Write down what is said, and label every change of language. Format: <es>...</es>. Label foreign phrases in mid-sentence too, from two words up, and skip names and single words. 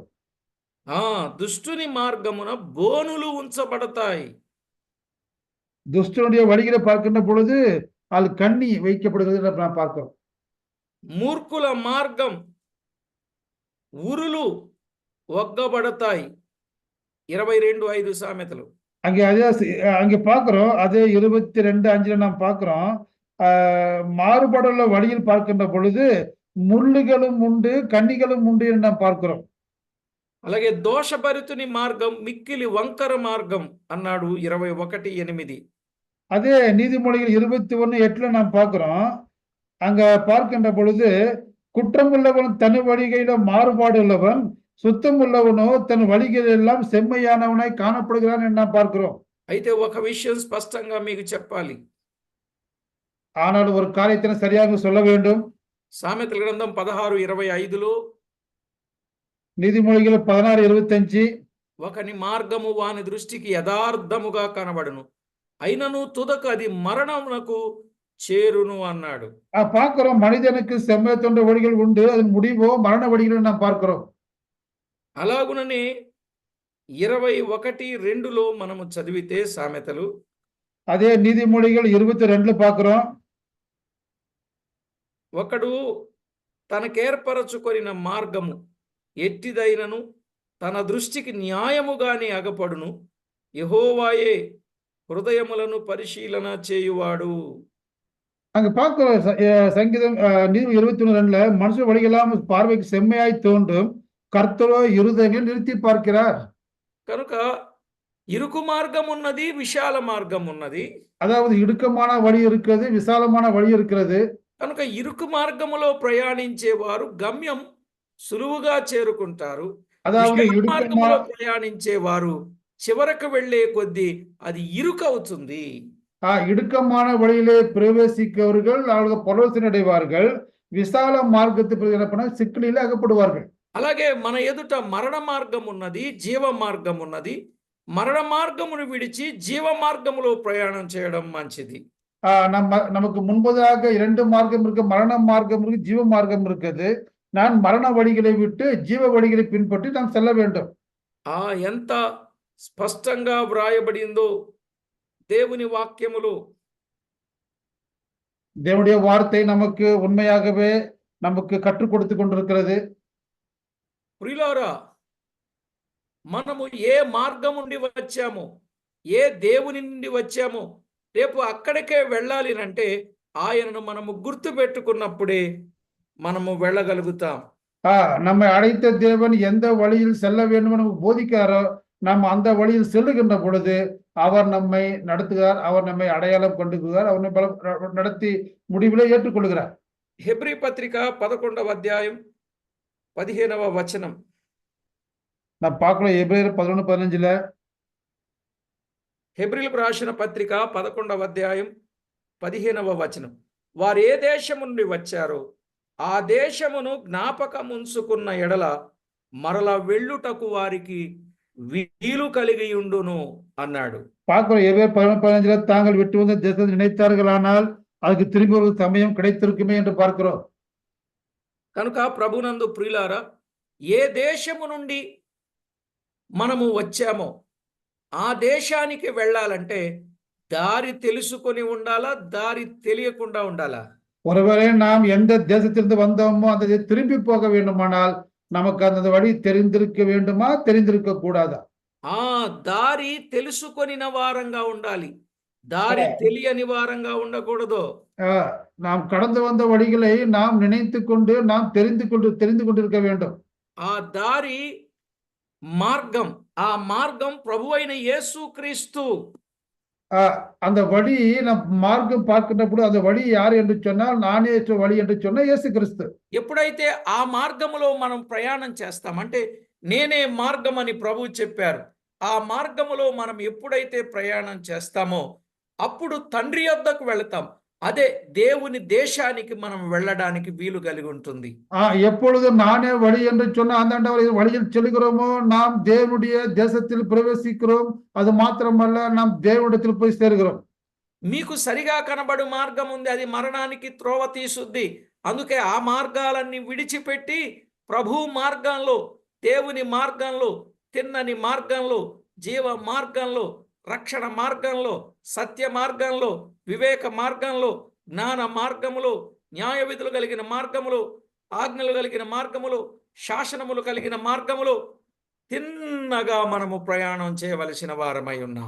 <te>దుష్టుని మార్గమున బోనులు ఉంచబడతాయి.</te> <ta>துஷ்டனுடைய வழிகளை பார்க்கின்ற பொழுது அது கண்ணி வைக்கப்படுகிறது என்று நாம் பார்க்கிறோம்.</ta> <te>మూర్ఖుల మార్గం ఉరులు ఒగ్గబడతాయి. 22:5 సామెతలు.</te> <ta>அங்கே பார்க்கிறோம் அதே 22:5ல நாம் பார்க்கிறோம், மாறுபடுள்ள வழியில் பார்க்கின்ற பொழுது முள்ளுகளும் உண்டு, கண்ணிகளும் உண்டு என்று நாம் பார்க்கிறோம்.</ta> <te>అలాగే దోషభరితుని మార్గం మిక్కిలి వంకర మార్గం అన్నాడు 21:8.</te> <ta>அதே நீதிமொழிகள் 21:8ல நாம் பார்க்கிறோம், அங்க பார்க்கின்ற பொழுது குற்றம் உள்ளவன் தன் வழிகளில மாறுபாடு உள்ளவன், சுத்தம் உள்ளவனோ தன் வழிகள் எல்லாம் செம்மையானவனாய் காணப்படுகிறான் என்று நாம் பார்க்கிறோம்.</ta> <te>అయితే ఒక విషయం స్పష్టంగా మీకు చెప్పాలి.</te> <ta>ஆனால் ஒரு காரியத்தை சரியாக சொல்ல வேண்டும்.</ta> <te>సామెతల గ్రంథం 16:25లో</te> <ta>நீதிமொழிகள் 16:25</ta> <te>ఒకని మార్గము వాని దృష్టికి యథార్థముగా కనబడును, అయినను తుదకు అది మరణమునకు చేరును అన్నాడు.</te> <ta>பார்க்கிறோம் மனிதனுக்கு செம்மை தோன்ற வழிகள் உண்டு, அதன் முடிவோ மரண வழிகளை நாம் பார்க்கிறோம்.</ta> <te>అలాగుననే 21:2లో మనము చదివితే సామెతలు,</te> <ta>அதே நீதிமொழிகள் 22ல பார்க்கிறோம்,</ta> <te>ఒకడు తనకేర్పరచుకొనిన మార్గము ఎట్టిదైనను తన దృష్టికి న్యాయముగానే అగపడును, యెహోవాయే హృదయములను పరిశీలన చేయువాడు.</te> <ta>அங்க பார்க்கிறோம் சங்கீதம் நீதி 21:2ல மனுஷ வழிகளெல்லாம் பார்வைக்கு செம்மையாய் தோன்றும், கர்த்தரோ இருதயங்களை நிறுத்தி பார்க்கிறார்.</ta> <te>కనుక ఇరుకు మార్గం ఉన్నది, విశాల మార్గం ఉన్నది.</te> <ta>அதாவது இடுக்கமான வழி இருக்கிறது, விசாலமான வழி இருக்கிறது.</ta> <te>కనుక ఇరుకు మార్గములో ప్రయాణించేవారు గమ్యం సులువుగా చేరుకుంటారు.</te> <ta>அதாவது</ta> <te>మార్గములో ప్రయాణించేవారు చివరకు వెళ్లే కొద్దీ అది ఇరుకవుతుంది.</te> <ta>இடுக்கமான வழியிலே பிரவேசிக்கவர்கள் அவர்கள் பரவசம் அடைவார்கள், விசால மார்க்கத்தை சிக்கலில் அகப்படுவார்கள்.</ta> <te>అలాగే మన ఎదుట మరణ మార్గం ఉన్నది, జీవ మార్గం ఉన్నది. మరణ మార్గమును విడిచి జీవ మార్గములో ప్రయాణం చేయడం మంచిది.</te> <ta>நமக்கு முன்பதாக 2 மார்க்கம் இருக்கு. மரண மார்க்கம் இருக்கு, ஜீவ மார்க்கம் இருக்குது. நான் மரண வழிகளை விட்டு ஜீவ வழிகளை பின்பற்றி நான் செல்ல வேண்டும்.</ta> <te>ఎంత స్పష్టంగా వ్రాయబడిందో దేవుని వాక్యములో.</te> <ta>தேவனுடைய வார்த்தை நமக்கு உண்மையாகவே நமக்கு கற்றுக் கொடுத்து கொண்டிருக்கிறது.</ta> <te>ప్రియులారా, మనము ఏ మార్గం నుండి వచ్చామో, ఏ దేవుని నుండి వచ్చామో, రేపు అక్కడికే వెళ్ళాలి అంటే ఆయనను మనము గుర్తు పెట్టుకున్నప్పుడే మనము వెళ్ళగలుగుతాం.</te> <ta>நம்மை அழைத்த தேவன் எந்த வழியில் செல்ல வேண்டும் நமக்கு போதிக்கிறாரோ நாம் அந்த வழியில் செல்லுகின்ற பொழுது அவர் நம்மை நடத்துகிறார், அவர் நம்மை அடையாளம் கொண்டுகிறார், அவர் நம்மை நடத்தி முடிவிலே ஏற்றுக்கொள்கிறார்.</ta> <te>హెబ్రీ పత్రిక 11వ అధ్యాయం 15వ వచనం.</te> <ta>நான் பார்க்கலாம் எபிரேயர் 11:15.</ta> <te>హెబ్రీలకు రాసిన పత్రిక 11వ అధ్యాయం 15వ వచనం. వారు ఏ దేశము నుండి వచ్చారో ఆ దేశమును జ్ఞాపకముంచుకున్న ఎడల మరల వెళ్ళుటకు వారికి వీలు కలిగి ఉండును అన్నాడు.</te> <ta>பார்க்கிறோம் எபிரேயர் 11:15 தாங்கள் விட்டு வந்த தேசத்தை நினைத்தார்களானால் அதுக்கு திரும்பி ஒரு சமயம் கிடைத்திருக்குமே என்று பார்க்கிறோம்.</ta> <te>కనుక ప్రభునందు ప్రియులారా, ఏ దేశము నుండి మనము వచ్చామో ఆ దేశానికి వెళ్ళాలంటే దారి తెలుసుకొని ఉండాలా, దారి తెలియకుండా ఉండాలా?</te> <ta>ஒருவேளை நாம் எந்த தேசத்திலிருந்து வந்தோமோ அந்த திரும்பி போக வேண்டுமானால் நமக்கு அந்த வழி தெரிந்திருக்க வேண்டுமா, தெரிந்திருக்க கூடாதா?</ta> <te>దారి తెలుసుకొనిన వారంగా ఉండాలి, దారి తెలియని వారంగా ఉండకూడదు.</te> <ta>நாம் கடந்து வந்த வழிகளை நாம் நினைத்து கொண்டு நாம் தெரிந்து கொண்டிருக்க வேண்டும்.</ta> <te>ఆ దారి మార్గం, ఆ మార్గం ప్రభువైన యేసుక్రీస్తు.</te> <ta>அந்த வழி நம் மார்க்கம் பார்க்கின்றప్పుడు அந்த வழி யார் என்று சொன்னால் நானே வழி என்று சொன்ன இயேசு கிறிஸ்து.</ta> <te>ఎప్పుడైతే ఆ మార్గములో మనం ప్రయాణం చేస్తాం అంటే నేనే మార్గం అని ప్రభువు చెప్పారు. ఆ మార్గములో మనం ఎప్పుడైతే ప్రయాణం చేస్తామో అప్పుడు తండ్రి యొద్దకు వెళతాం. అదే దేవుని దేశానికి మనం వెళ్ళడానికి వీలు కలిగి ఉంటుంది.</te> <ta>எப்பொழுது நானே வழி என்று சொன்ன அந்த வழியில் செல்கிறோமோ நாம் தேவனுடைய தேசத்தில் பிரவேசிக்கிறோம். அது மாத்திரமல்ல, நாம் தேவனிடத்தில் போய் சேர்கிறோம்.</ta> <te>మీకు సరిగా కనబడు మార్గం ఉంది, అది మరణానికి త్రోవ తీసుద్ది. అందుకే ఆ మార్గాలన్నీ విడిచిపెట్టి ప్రభు మార్గంలో, దేవుని మార్గంలో, తిన్నని మార్గంలో, జీవ మార్గంలో, రక్షణ మార్గంలో, సత్య మార్గంలో, వివేక మార్గంలో, జ్ఞాన మార్గములో, న్యాయ విధులు కలిగిన మార్గములో, ఆజ్ఞలు కలిగిన మార్గములో, శాసనములు కలిగిన మార్గములో తిన్నగా మనము ప్రయాణం చేయవలసిన వారమై ఉన్నాం.</te>